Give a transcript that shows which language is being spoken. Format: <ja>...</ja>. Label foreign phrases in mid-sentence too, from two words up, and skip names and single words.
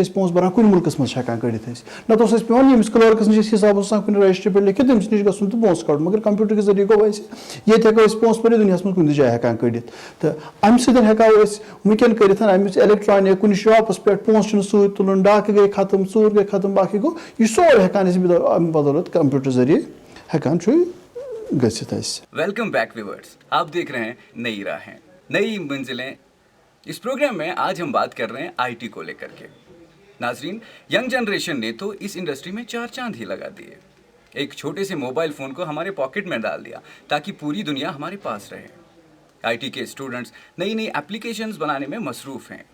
<ks>أسۍ پونٛسہٕ بَران کُنہِ مُلکَس منٛز چھِ ہٮ۪کان کٔڑِتھ أسۍ نَتہٕ اوس اَسہِ پیٚوان ییٚمِس کلٲرکَس نِش حِساب اوس آسان کُنہِ رجِسٹری پٮ۪ٹھ لیکھِتھ تٔمِس نِش گژھُن تہٕ پونٛسہٕ کَڑُن مگر کمپیوٗٹر کہِ ذٔریعہٕ گوٚو اَسہِ ییٚتہِ ہٮ۪کو أسۍ پونٛسہٕ بٔرِتھ دُنیاہَس منٛز کُنہِ تہِ جایہِ ہٮ۪کان کٔڑِتھ تہٕ اَمہِ سۭتۍ ہٮ۪کو أسۍ وٕنکٮ۪ن کٔرِتھ اَمِچ الیکٹرانِک کُنہِ شاپَس پٮ۪ٹھ پونٛسہٕ چھُنہٕ سۭتۍ تُلُن ڈاکہٕ گٔے ختم ژوٗر گٔے ختم باقٕے گوٚو یہِ سورُے ہٮ۪کان أسۍ اَمہِ بدولت کمپیوٗٹر ذٔریعہٕ ہٮ۪کان چھُ گٔژھِتھ اَسہِ</ks> <en>welcome back viewers</en> <ur>آپ دیکھ رہے ہیں نئی راہیں نئی منزلیں اس پروگرام میں آج ہم بات کر رہے ہیں آئی ٹی کو لے کر کے ناظرین</ur> <en>young generation</en> <ur>نے تو اس انڈسٹری میں چار چاند ہی لگا دیے ایک چھوٹے سے</ur> <en>mobile phone</en> <ur>کو ہمارے پاکٹ میں ڈال دیا تاکہ پوری دنیا ہمارے پاس رہے آئی ٹی کے اسٹوڈنٹس نئی نئی اپلیکیشنز بنانے میں مصروف ہیں</ur>